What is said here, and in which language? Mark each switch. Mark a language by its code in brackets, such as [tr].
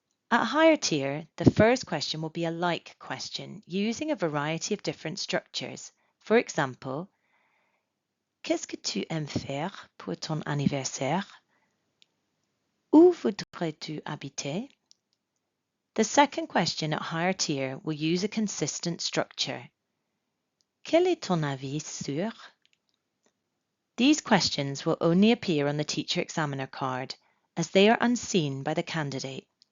[en] At higher tier, the first question will be a like question using a variety of different structures. For example, [fr] qu'est-ce que tu aimes faire pour ton anniversaire? Où voudrais-tu habiter? [en] The second question at higher tier will use a consistent structure. [fr] Quel est ton avis sur? [en] These questions will only appear on the teacher examiner card as they are unseen by the candidate.